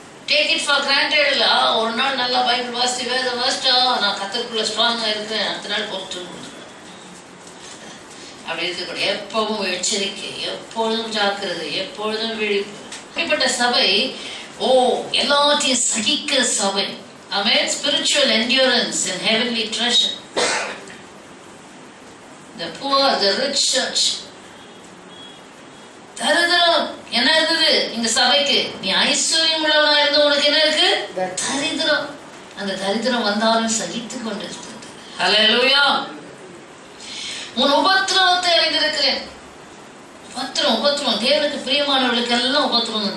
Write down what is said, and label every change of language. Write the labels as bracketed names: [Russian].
[English] take it for granted [Tamil] இல்ல. ஒரு நாள் நல்லா பைபிள் வாசித்து வேதம் வாசிட்டா நான் கத்தருக்குள்ள ஸ்ட்ராங்கா இருக்கிறேன், அடுத்த நாள் பொறுத்து அப்படி இருக்கக்கூடிய எப்பவும் எச்சரிக்கை, எப்பொழுதும் ஜாக்கிரதை, எப்பொழுதும் விழிப்பு. அப்படிப்பட்ட சபை எல்லாத்தையும் சகிக்கிற சபை. [English] Amen. Spiritual endurance and heavenly treasure. The poor, the rich church. [Tamil] தரித்திரம் என்ன இருந்தது இந்த சபைக்கு? நீ ஐஸ்வர்யம் உள்ளவனா இருந்த உனக்கு என்ன இருக்கு? தரித்திரம். அந்த தரித்திரம் வந்தாலும் சகித்து கொண்டு இருந்தது. ஹல்லேலூயா. உன் உபத்திரவத்தை அறிந்திருக்கிறேன். உபத்திரம் தேவனுக்கு பிரியமானவர்களுக்கு எல்லாம் உபத்திரம்.